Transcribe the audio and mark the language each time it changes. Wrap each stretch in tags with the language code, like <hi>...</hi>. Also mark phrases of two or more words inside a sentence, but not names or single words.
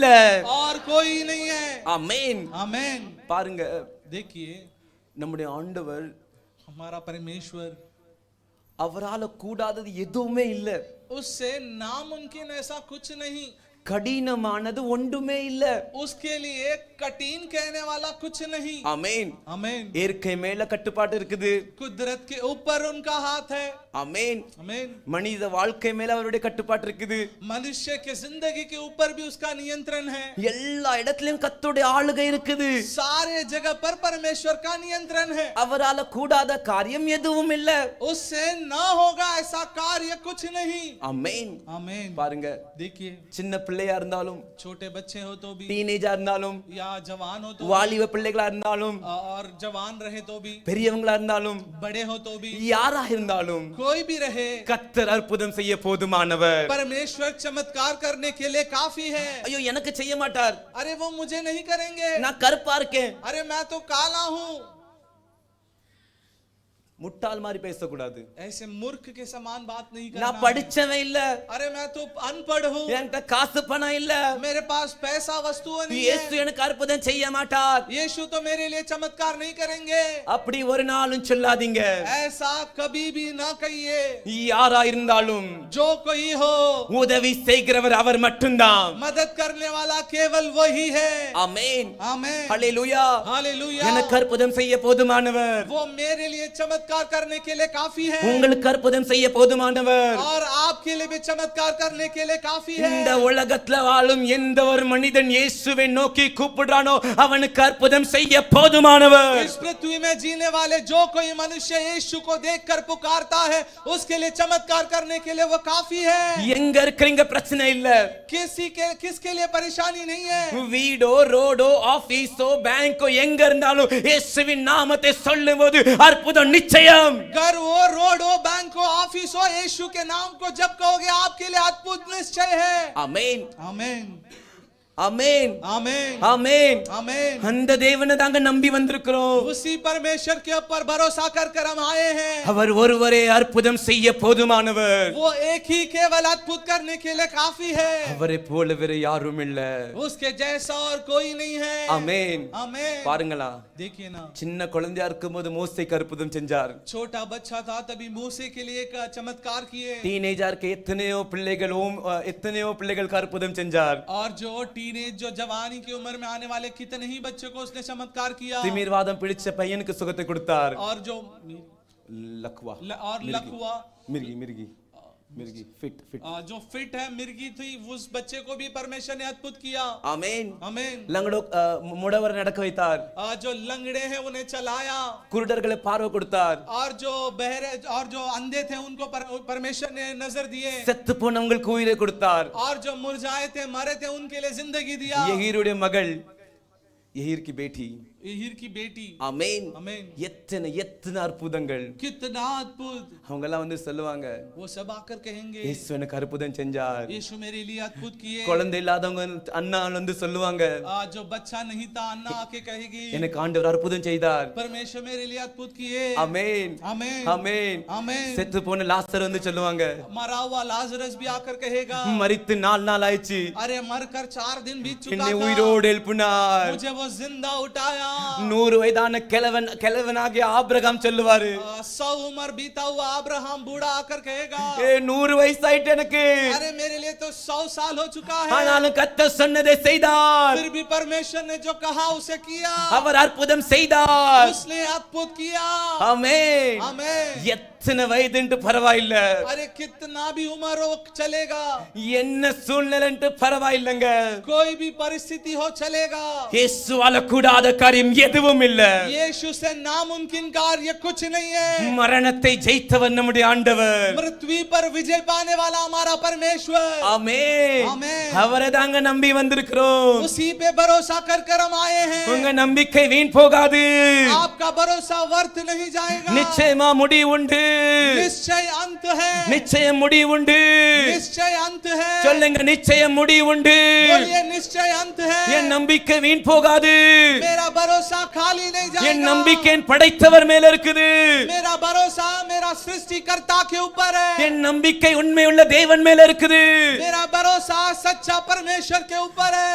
<hi>और कोई नहीं है.</hi> <ta>ஆமென்.</ta> <hi>आमेन.</hi> <ta>பாருங்க,</ta> <hi>देखिए</hi> <ta>நம்முடைய ஆண்டவர்,</ta> <hi>हमारा परमेश्वर,</hi> <ta>அவரால கூடாதது எதுவுமே இல்ல.</ta> <hi>उससे नामुमकिन ऐसा कुछ नहीं,</hi> <ta>கடினமானது ஒன்றுமே இல்ல.</ta> <hi>उसके लिए कठिन कहने वाला कुछ नहीं.</hi> <ta>ஆமென்.</ta> <hi>आमेन.</hi> <ta>இயற்கை மேல கட்டுப்பாடு இருக்குது.</ta> <hi>कुदरत के ऊपर उनका हाथ है.</hi> <ta>ஆமென்.</ta> <hi>आमेन.</hi> <ta>மனித வாழ்க்கை மேல அவருடைய கட்டுப்பாடு இருக்குது.</ta> <hi>मनुष्य के जिंदगी के ऊपर भी उसका नियंत्रण है.</hi> <ta>எல்லா இடத்திலும் கர்த்தருடைய ஆளுகை இருக்குது.</ta> <hi>सारे जगह पर परमेश्वर का नियंत्रण है.</hi> <ta>அவரால கூடாத காரியம் எதுவும் இல்ல.</ta> <hi>उससे ना होगा ऐसा कार्य कुछ नहीं.</hi> <ta>ஆமென்.</ta> <hi>आमेन.</hi> <ta>பாருங்க,</ta> <hi>देखिए</hi> <ta>சின்ன பிள்ளையா இருந்தாலும்,</ta> <hi>छोटे बच्चे हो तो भी,</hi> <ta>டீனேஜா இருந்தாலும்,</ta> <hi>या जवान हो तो</hi> <ta>வாலிப பிள்ளைகளா இருந்தாலும்,</ta> <hi>और जवान रहे तो भी,</hi> <ta>பெரியவங்களா இருந்தாலும்,</ta> <hi>बड़े हो तो भी,</hi> <ta>யாரா இருந்தாலும்</ta> <hi>कोई भी रहे,</hi> <ta>கர்த்தர் அற்புதம் செய்ய போதுமானவர்.</ta> <hi>परमेश्वर चमत्कार करने के लिए काफी है.</hi> <ta>ஐயோ, எனக்கு செய்ய மாட்டார்,</ta> <hi>अरे वो मुझे नहीं करेंगे,</hi> <ta>நான் கருப்பா இருக்கேன்,</ta> <hi>अरे मैं तो काला हूँ.</hi> <ta>முட்டாள் மாதிரி பேசக்கூடாது.</ta> <hi>ऐसे मूर्ख के समान बात नहीं करना</hi> <ta>நான்</ta> <hi>है.</hi> <ta>படிச்சவன் இல்ல,</ta> <hi>अरे मैं तो अनपढ़ हूँ,</hi> <ta>என்கிட்ட காசு பணம் இல்ல,</ta> <hi>मेरे पास पैसा वस्तुएं नहीं</hi> <ta>இயேசு</ta> <hi>है,</hi> <ta>எனக்கு அற்புதம் செய்ய மாட்டார்.</ta> <hi>यीशु तो मेरे लिए चमत्कार नहीं करेंगे.</hi> <ta>அப்படி ஒரு நாளும் சொல்லாதீங்க.</ta> <hi>ऐसा कभी भी ना कहिए.</hi> <ta>யாரா இருந்தாலும்</ta> <hi>जो कोई हो,</hi> <ta>உதவி செய்கிறவர் அவர் மட்டும்தான்.</ta> <hi>मदद करने वाला केवल वही है.</hi> <ta>ஆமென்.</ta> <hi>आमेन.</hi> <ta>ஹalleluya.</ta> <hi>हालेलुया.</hi> <ta>எனக்கு அற்புதம் செய்ய போதுமானவர்.</ta> <hi>वो मेरे लिए चमत्कार करने के लिए काफी है,</hi> <ta>உங்களுக்கு அற்புதம் செய்ய போதுமானவர்.</ta> <hi>और आपके लिए भी चमत्कार करने के लिए काफी</hi> <ta>இந்த</ta> <hi>है.</hi> <ta>உலகத்துல வாழும் எந்த ஒரு மனிதன் இயேசுவை நோக்கி கூப்பிடுறானோ அவனுக்கு அற்புதம் செய்ய போதுமானவர்.</ta> <hi>इस पृथ्वी में जीने वाले जो कोई मनुष्य यीशु को देखकर पुकारता है, उसके लिए चमत्कार करने के लिए वो काफी है.</hi> <ta>எங்க இருக்கிறீங்க பிரச்சனை இல்ல.</ta> <hi>किसके लिए परेशानी नहीं है.</hi> <ta>வீடோ ரோடோ ஆபீஸோ பேங்கோ எங்க இருந்தாலும் இயேசுவின் நாமத்தை சொல்லும்போது அற்புதம் நிச்சயம்.</ta> <hi>घर हो, रोड हो, बैंक हो, ऑफिस हो, यीशु के नाम को जब कहोगे आपके लिए अद्भुत निश्चय है.</hi> <ta>ஆமென்.</ta> <hi>आमेन.</hi> <ta>ஆமென்.</ta> <hi>आमेन.</hi> <ta>ஆமென்.</ta> <hi>आमेन.</hi> <ta>அந்த தேவனை தாங்க நம்பி வந்திருக்கிறோம்.</ta> <hi>उसी परमेश्वर के ऊपर भरोसा कर हम आए हैं.</hi> <ta>அவர் ஒருவரே அற்புதம் செய்ய போதுமானவர்.</ta> <hi>वो एक ही केवल अद्भुत करने के लिए काफी है.</hi> <ta>அவரை போல வேற யாரும் இல்ல.</ta> <hi>उसके जैसा और कोई नहीं है.</hi> <ta>ஆமென்.</ta> <hi>आमेन.</hi> <ta>பாருங்களா,</ta> <hi>देखिए ना,</hi> <ta>சின்ன குழந்தையா இருக்கும்போது மோசேக்கு அற்புதம் செஞ்சார்.</ta> <hi>छोटा बच्चा था तभी मूसे के लिए एक चमत्कार किए.</hi> <ta>டீனேஜா இருக்க எத்தனையோ பிள்ளைகளுக்கு அற்புதம் செஞ்சார்.</ta> <hi>और जो टीनेज, जो जवानी की उम्र में आने वाले कितने ही बच्चों को उसने चमत्कार किया.</hi> <ta>திமிர்வாதம் பிடிச்ச பையனுக்கு சுகத்தை கொடுத்தார்.</ta> <hi>और जो லக்வா और लकवा, मिर्गी फिट जो फिट है, मिर्गी थी, उस बच्चे को भी परमेश्वर ने अद्भुत किया.</hi> <ta>ஆமென்.</ta> <hi>आमेन.</hi> <ta>லங்கடோ முடவர் நடக்க வைத்தார்.</ta> <hi>जो लंगड़े हैं उन्हें चलाया.</hi> <ta>குருடர்களை பார்வை கொடுத்தார்.</ta> <hi>और जो बहरे और जो अंधे थे उनको परमेश्वर ने नजर दिए.</hi> <ta>செத்து போனவங்களுக்கு உயிரை கொடுத்தார்.</ta> <hi>और जो मुरझाए थे, मरे थे, उनके लिए जिंदगी दिया.</hi> <ta>யஹீருடைய மகள்,</ta> <hi>यहीर की बेटी यहीर की बेटी</hi> <ta>ஆமென்.</ta> <hi>आमीन</hi> <ta>எத்தனை எத்தனை அற்புதங்கள்.</ta> <hi>कितना अद्भुत</hi> <ta>அவங்க எல்லாம் வந்து சொல்லுவாங்க,</ta> <hi>वो सब आकर कहेंगे</hi> <ta>இயேசு எனக்கு அற்புதம் செஞ்சார்.</ta> <hi>यीशु मेरे लिए अद्भुत किए</hi> <ta>குழந்தை இல்லாதவங்க அண்ணா வந்து சொல்லுவாங்க,</ta> <hi>जो बच्चा नहीं था अन्ना आके कहेगी</hi> <ta>எனக்கு ஆண்டவர் அற்புதம் செய்தார்.</ta> <hi>परमेश्वर मेरे लिए अद्भुत किए</hi> <ta>ஆமென்</ta> <hi>आमीन</hi> <ta>ஆமென்.</ta> <hi>आमीन</hi> <ta>செத்து போன லாசர் வந்து சொல்லுவாங்க,</ta> <hi>मरा हुआ लाजरस भी आकर कहेगा</hi> <ta>மரித்து 4 நாள் ஆயிடுச்சு,</ta> <hi>अरे मरकर 4 दिन बीत चुका</hi> <ta>என்னை</ta> <hi>था</hi> <ta>உயிரோடு எழுப்பினார்.</ta> <hi>मुझे वो जिंदा उठाया</hi> <ta>100 வயதான கிழவனாகிய ஆபிரகாம் சொல்லுவாரு,</ta> <hi>100 उम्र बीता हुआ अब्राहम बूढ़ा आकर कहेगा</hi> <ta>100 வயசாயிட்டு எனக்கு,</ta> <hi>अरे मेरे लिए तो 100 साल हो चुका है</hi> <ta>ஆனாலும் கர்த்தர் சொன்னதை செய்தார்.</ta> <hi>फिर भी परमेश्वर ने जो कहा उसे किया</hi> <ta>அவர் அற்புதம் செய்தார்.</ta> <hi>उसने अद्भुत किया</hi> <ta>ஆமென்.</ta> <hi>आमीन</hi> <ta>எத்தனை வயதுன்ட்டு பரவாயில்ல,</ta> <hi>अरे कितना भी उम्र हो चलेगा</hi> <ta>என்ன சூழ்நிலைன்ட்டு பரவாயில்லைங்க,</ta> <hi>कोई भी परिस्थिति हो चलेगा</hi> <ta>இயேசுவால கூடாத காரியம் எதுவும் இல்ல.</ta> <hi>यीशु से नामुमकिन कार्य कुछ नहीं है</hi> <ta>மரணத்தை ஜெயித்தவர் நம்முடைய ஆண்டவர்.</ta> <hi>पृथ्वी पर विजय पाने वाला हमारा परमेश्वर</hi> <ta>ஆமென். ஆமென். அவரை தாங்க நம்பி வந்திருக்கிறோம்.</ta> <hi>उसी पे भरोसा कर हम आए हैं</hi> <ta>உங்க நம்பிக்கை வீண் போகாது,</ta> <hi>आपका भरोसा व्यर्थ नहीं जाएगा</hi> <ta>நிச்சயமா முடிவு உண்டு,</ta> <hi>निश्चय अंत है</hi> <ta>நிச்சயம் முடிவு உண்டு.</ta> <hi>निश्चय अंत है</hi> <ta>சொல்லுங்க, நிச்சயம் முடிவு உண்டு.</ta> <hi>बोलिए निश्चय अंत है</hi> <ta>என் நம்பிக்கை வீண் போகாது,</ta> <hi>मेरा भरोसा खाली नहीं</hi> <ta>என்</ta> <hi>जाएगा</hi> <ta>நம்பிக்கை என் படைத்தவர் மேல இருக்குது,</ta> <hi>मेरा भरोसा मेरा सृष्टिकर्ता के ऊपर है</hi> <ta>என் நம்பிக்கை உண்மையுள்ள தேவன் மேல இருக்குது,</ta> <hi>मेरा भरोसा सच्चा परमेश्वर के ऊपर है</hi>